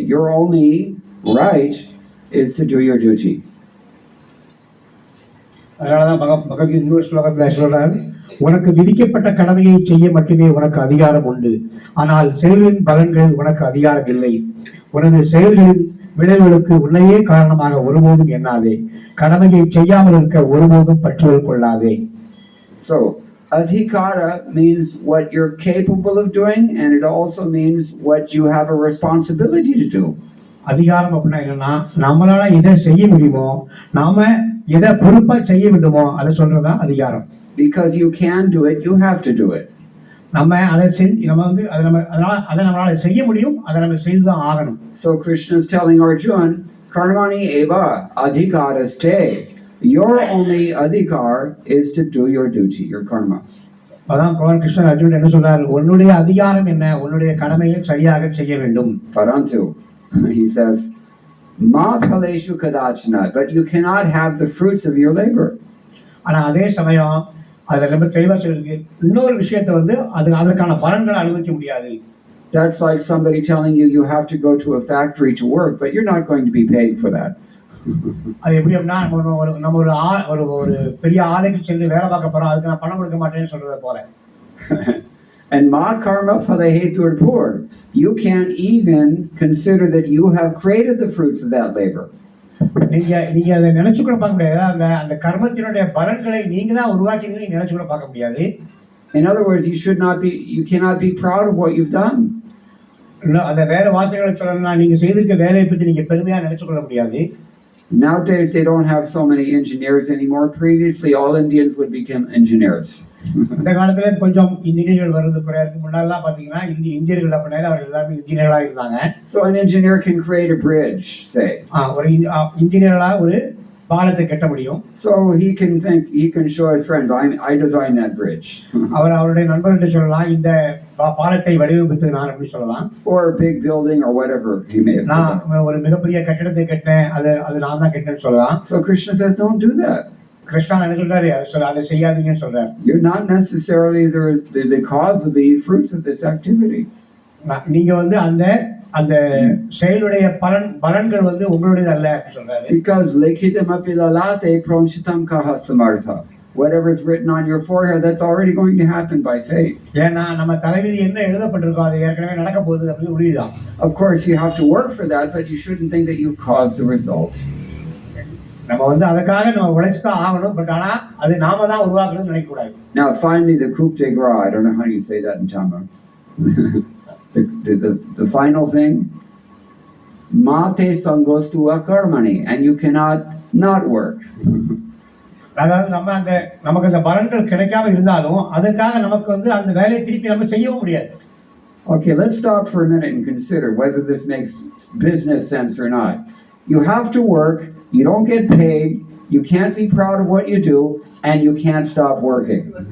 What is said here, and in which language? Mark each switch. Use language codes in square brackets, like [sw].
[en] Your only right is to do your duty. [ta] அதனாலதான் பகவத்கீதை இன்னொரு ஸ்லோகத்தில் சொல்றார், உனக்கு விதிக்கப்பட்ட கடமையை செய்ய மட்டுமே உனக்கு அதிகாரம் உண்டு, ஆனால் செயலின் பலன்களில் உனக்கு அதிகாரம் இல்லை. உனது செயல்களின் விளைவுகளுக்கு உன்னையே காரணமாக ஒருபோதும் எண்ணாதே, கடமையை செய்யாமல் இருக்க ஒருபோதும் பற்றுதல் கொள்ளாதே. [en] So adhikara means what you're capable of doing, and it also means what you have a responsibility to do. [ta] அதிகாரம் அப்படின்னா என்னன்னா, நம்மளால எதை செய்ய முடியுமோ, நாம எதை பொறுப்பா செய்ய வேண்டுமோ அதை சொல்றதா அதிகாரம். [en] Because you can do it, you have to do it. [ta] நம்ம அதை நம்ம வந்து அதை நம்மளால செய்ய முடியும், அதை நம்ம செய்துதான் ஆகணும். [en] So Krishna is telling Arjuna, [sa] Karmani eva adhikaraste. [en] Your only adhikar is to do your duty, your karma. [ta] அதான் பகவான் கிருஷ்ணர் அர்ஜுனன் என்ன சொல்றாரு, உன்னுடைய அதிகாரம் என்ன, உன்னுடைய கடமையை சரியாக செய்ய வேண்டும். [en] Parantu, he says, [sa] ma phaleshu kadachana, [en] but you cannot have the fruits of your labor. [ta] ஆனா அதே சமயம் அதுல ரொம்ப தெளிவா சொல்லிருக்கு, இன்னொரு விஷயத்தை வந்து அதற்கான பலன்களை அனுபவிக்க முடியாது. [en] That's like somebody telling you have to go to a factory to work, but you're not going to be paid for that. [ta] அது எப்படி அப்படின்னா நம்ம ஒரு பெரிய ஆலைக்கு சென்று வேலை பார்க்க போறோம், அதுக்கு நான் பணம் கொடுக்க மாட்டேன்னு சொல்றத போல. [en] And [sa] ma karma phalahetur pur. [en] You can't even consider that you have created the fruits of that labor. [ta] நீங்க நீங்க அதை நினைச்சு கூட பார்க்க முடியாது. அந்த அந்த கர்மத்தினுடைய பலன்களை நீங்க தான் உருவாக்கினீங்கன்னு நீங்க நினைச்சு கூட பார்க்க முடியாது. [en] In other words, you cannot be proud of what you've done. [ta] அந்த வேற வார்த்தைகளை சொல்லணும்னா நீங்க செய்திருக்க வேலையை பத்தி நீங்க பெருமையா நினைச்சு கொள்ள முடியாது. [en] Nowadays they don't have so many engineers anymore. Previously all Indians would become engineers. [ta] இந்த காலத்துல கொஞ்சம் இன்ஜினியர்கள் வருது குறையா இருக்கு. முன்னாடிலாம் பாத்தீங்கன்னா இந்தியர்கள் அப்படினால அவர் எல்லாரும் இன்ஜினியரா இருந்தாங்க. [en] So an engineer can create a bridge, say. [ta] ஒரு இன்ஜினியரா ஒரு பாலத்தை கட்ட முடியும். [en] So he can show his friends, I designed that bridge. [ta] அவர் அவருடைய நண்பர்கிட்ட சொல்லலாம், இந்த பாலத்தை வடிவமைத்தது நான் அப்படி சொல்லலாம். [en] Or a big building or whatever he may have. [ta] நான் ஒரு மிகப்பெரிய கட்டிடத்தை கட்டினேன், அது நான் தான் கட்டினேன்னு சொல்லலாம். [en] So Krishna says, don't do that. [ta] Krishna என்ன சொல்றாரு, அதை செய்யாதீங்கன்னு சொல்றாரு. [en] You're not necessarily the cause of the fruits of this activity. [ta] நீங்க வந்து அந்த அந்த செயலுடைய பலன்கள் வந்து உங்களுடையது அல்ல அப்படி சொல்றாரு. [en] Because [sa] lekhitam api lalate pronshitam kaha samartha. [en] Whatever is written on your forehead, that's already going to happen by faith. [ta] ஏன்னா நம்ம தலைவிதி என்ன எழுதப்பட்டிருக்கோ அது ஏற்கனவே நடக்க போகுது அப்படி உறுதிதான். [en] Of course you have to work for that, but you shouldn't think that you caused the results. [ta] நம்ம வந்து அதுக்காக நம்ம உழைச்சு தான் ஆகணும், பட் ஆனா அது நாம தான் உருவாக்கணும்னு நினைக்க கூடாது. [en] Now finally the coup de grace, I don't know how you say that in Tamil. the final thing, [sa] mate sangostu akarmani, [en] and you cannot not work. [ta] அதாவது நமக்கு அந்த பலன்கள் கிடைக்காம இருந்தாலும் அதுக்காக நமக்கு வந்து அந்த வேலையை திருப்பி நம்ம செய்யவும் முடியாது. [en] Okay, let's stop for a minute and consider whether this makes business sense or not. You have to work, you don't get paid, you can't be proud of what you do, and you can't stop working.